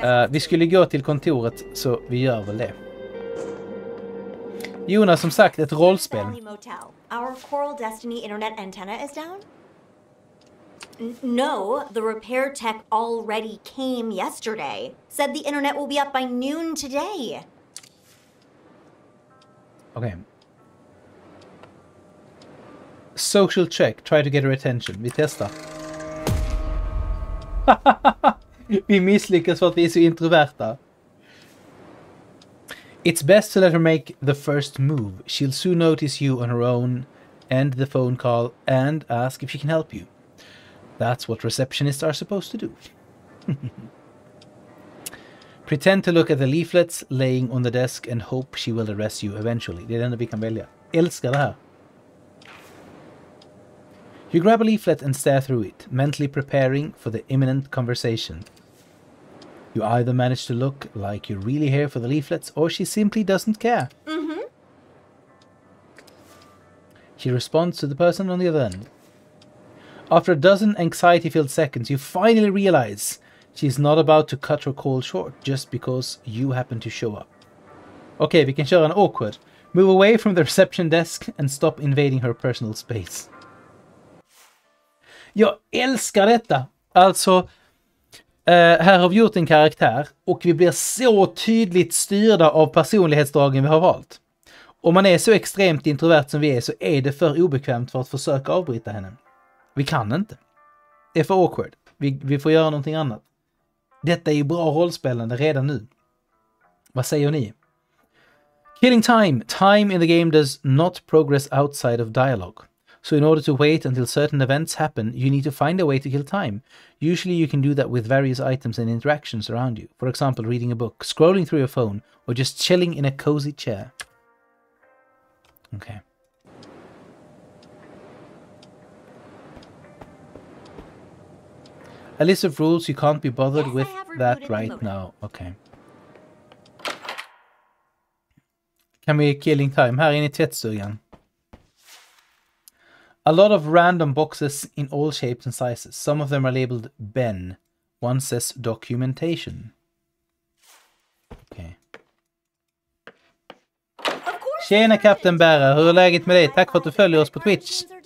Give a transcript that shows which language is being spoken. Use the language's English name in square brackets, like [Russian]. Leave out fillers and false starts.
[Swedish] Vi skulle gå till kontoret så vi gör väl det. Jonas, som sagt, ett rollspel. [English] Our Coral Destiny internet antenna is down? No, the repair tech already came yesterday. Said the internet will be up by noon today. Okay. Social check. Try to get her attention. [Swedish] Vi testar. Vi misslyckas för att vi är så introverta. [English] It's best to let her make the first move. She'll soon notice you on her own, end the phone call, and ask if she can help you. That's what receptionists are supposed to do. Pretend to look at the leaflets laying on the desk and hope she will address you eventually. [Swedish] Det är det enda vi kan välja. Älskar det här. [English] You grab a leaflet and stare through it, mentally preparing for the imminent conversation. You either manage to look like you're really here for the leaflets, or she simply doesn't care. Mm-hmm. She responds to the person on the other end. After a dozen anxiety-filled seconds, you finally realize she's not about to cut her call short just because you happen to show up. [Swedish] Okej, vi kan köra en awkward. [English] Move away from the reception desk and stop invading her personal space. [Swedish] Jag älskar detta! Alltså, här har vi gjort en karaktär och vi blir så tydligt styrda av personlighetsdragen vi har valt. Om man är så extremt introvert som vi är så är det för obekvämt för att försöka avbryta henne. Vi kan inte. Det är för awkward. Vi får göra någonting annat. Detta är ju bra rollspelande redan nu. Vad säger ni? [English] Killing time. Time in the game does not progress outside of dialogue. So in order to wait until certain events happen, you need to find a way to kill time. Usually you can do that with various items and interactions around you. For example, reading a book, scrolling through your phone, or just chilling in a cozy chair. Okay. A list of rules you can't be bothered with that right now. Okay. [Swedish] Kan vi [English] killing time [Swedish] här inne i tvättstugan? [English] A lot of random boxes in all shapes and sizes. Some of them are labeled Ben. One says documentation. Okay. [Swedish] Tjena Kapten Bära, hur är läget med dig? Tack för att du följer oss på Twitch.